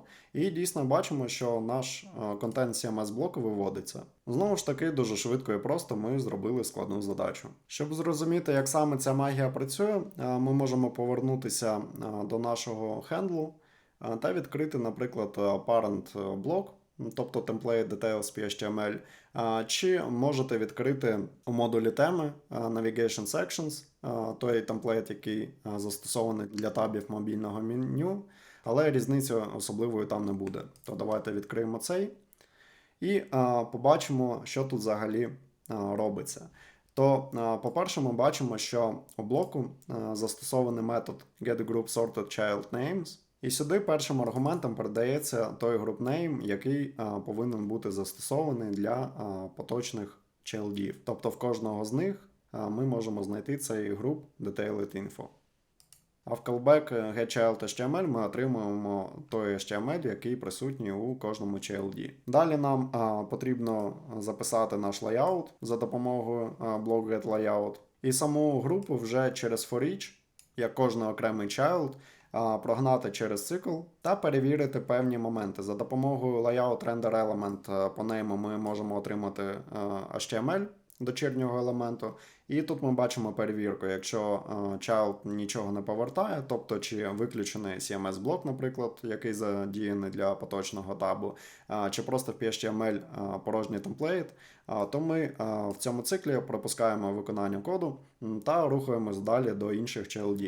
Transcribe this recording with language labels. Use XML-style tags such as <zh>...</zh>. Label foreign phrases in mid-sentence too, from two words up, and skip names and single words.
<uk>І дійсно бачимо, що наш контент CMS блоку виводиться. Знову ж таки, дуже швидко і просто ми зробили складну задачу. Щоб зрозуміти, як саме ця магія працює, ми можемо повернутися до нашого хендлу та відкрити, наприклад, parent блок, тобто</uk> <en>template details PHTML,</en> <uk>чи можете відкрити у модулі теми Navigation Sections, той темплейт, який застосований для табів мобільного меню, але різниці особливої там не буде. То давайте відкриємо цей і побачимо, що тут взагалі робиться. То, по-перше, ми бачимо, що у блоку застосований метод getGroupSortedChildNames, і сюди першим аргументом передається той group-name, який повинен бути застосований для поточних чайлдів. Тобто в кожного з них ми можемо знайти цей</uk> <en>group detailed info.</en> <uk>А в callback getChild.html ми отримуємо той HTML, який присутній у кожному child. Далі нам потрібно записати наш layout за допомогою блок getLayout. І саму групу вже через forEach, як кожний окремий child, прогнати через цикл та перевірити певні моменти. За допомогою</uk> <en>layout render element</en> <uk>по нейму ми можемо отримати HTML дочірнього елементу. І тут ми бачимо перевірку, якщо child нічого не повертає, тобто чи виключений CMS-блок, наприклад, який задіяний для поточного табу, чи просто в PHTML порожній темплейт, то ми в цьому циклі пропускаємо виконання коду та рухаємось далі до інших childів.</uk>